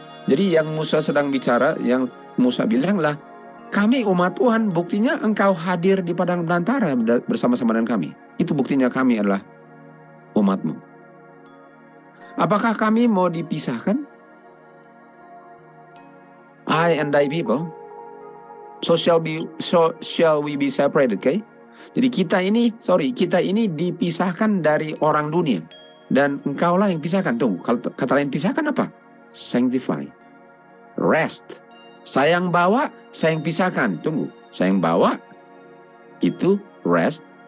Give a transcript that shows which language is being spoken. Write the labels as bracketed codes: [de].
[id] Jadi yang Musa sedang bicara, yang Musa bilang lah, kami umat Tuhan, buktinya engkau hadir di padang belantara bersama-sama dengan kami. Itu buktinya kami adalah umatmu. Apakah kami mau dipisahkan? [en] I and thy people, so shall we be separated, okay? [id] Jadi kita ini dipisahkan dari orang dunia. Dan engkaulah yang pisahkan. Tunggu, kalau kata lain pisahkan apa? Sanctify. Rest. Saya yang bawa, saya yang pisahkan. Tunggu, saya yang bawa itu rest.